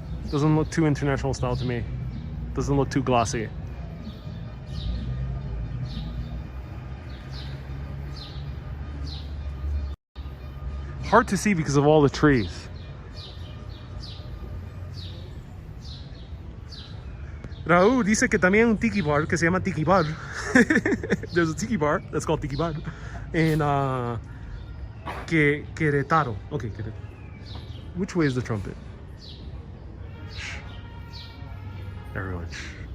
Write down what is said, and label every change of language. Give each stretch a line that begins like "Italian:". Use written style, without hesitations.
English: Doesn't look too international style to me. Doesn't look too glossy. Hard to see because of all the trees.
Spanish: Raúl dice que también hay un tiki bar que se llama Tiki Bar.
English: There's a tiki bar that's called Tiki Bar. In Querétaro. Okay, Querétaro. Which way is the trumpet? Shh. Everyone, shh.